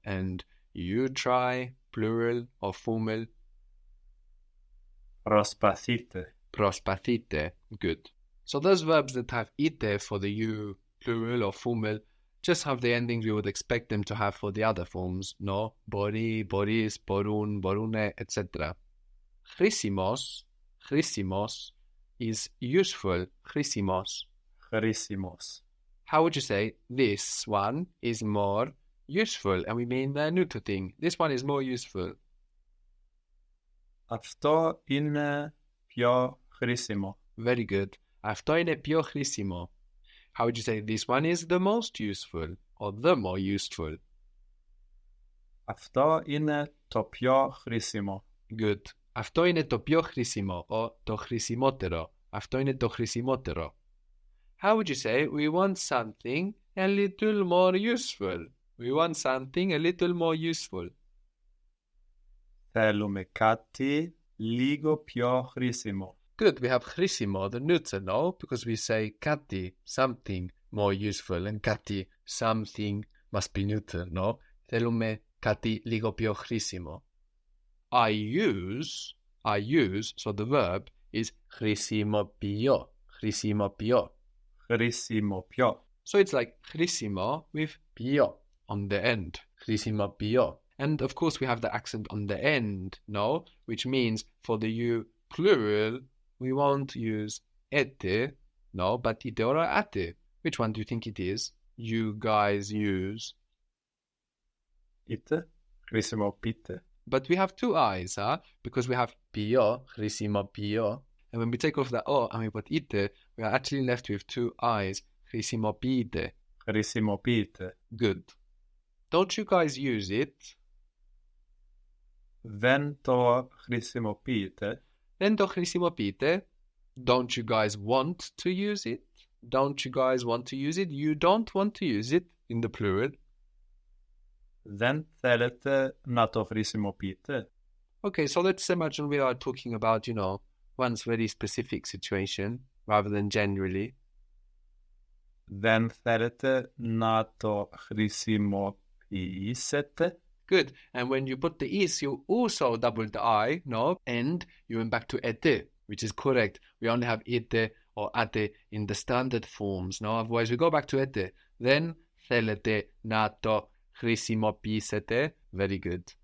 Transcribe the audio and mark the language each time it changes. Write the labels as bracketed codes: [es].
[en] And you try, plural or formal? [el] Προσπαθείτε. Προσπαθείτε. [en] Good. So those verbs that have ite for the you, plural or formal, just have the endings we would expect them to have for the other forms, no? [el] Μπορεί, μπορείς, μπορούν, μπορούνε, etc. Χρήσιμος is useful. Χρήσιμος. Χρήσιμος. [en] How would you say this one is more useful? And we mean the neuter thing. This one is more useful. [el] Αυτό είναι πιο χρήσιμο. [en] Very good. [el] Αυτό είναι πιο χρήσιμο. [en] How would you say this one is the most useful or the more useful? [el] Αυτό είναι το πιο χρήσιμο. [en] Good. [el] Αυτό είναι το πιο χρήσιμο or το χρήσιμότερο. Αυτό είναι το χρήσιμότερο. [en] How would you say we want something a little more useful? We want something a little more useful. [el] Θέλουμε κάτι λίγο πιο χρήσιμο. [en] Good, we have χρήσιμο, the neuter, no? Because we say κάτι, something more useful, and κάτι, something must be neuter, no? [el] Θέλουμε κάτι λίγο πιο χρήσιμο. [en] I use, so the verb is χρησιμοποιώ, χρησιμοποιώ. [el] Χρησιμοποιώ. [en] So it's like χρήσιμο with πιο on the end, χρησιμοποιώ. And of course we have the accent on the end, no? Which means for the you plural, we won't use ete, no, but ite or ate. Which one do you think it is? You guys use. [el] Είτε χρησιμοποιείτε. [en] But we have two I's, huh? Because we have πιο, χρησιμοποιώ. And when we take off the O and we put ite, we We are actually left with two I's. [el] Χρησιμοποιείτε. Χρησιμοποιείτε. [en] Good. Don't you guys use it? [el] Δεν το χρησιμοποιείτε. Δεν το χρησιμοποιείτε. [en] Don't you guys want to use it? Don't you guys want to use it? You don't want to use it in the plural. [el] Δεν θέλετε να το χρησιμοποιείτε. [en] Okay, so let's imagine we are talking about, one's very specific situation rather than generally. [el] Δεν θέλετε να το χρησιμοποιήσετε. [en] Good. And when you put the is, you also double the I, no? And you went back to ete, which is correct. We only have ete or ate in the standard forms, no? Otherwise, we go back to ete. Then, [el] θέλετε να το χρησιμοποιήσετε. [en] Very good.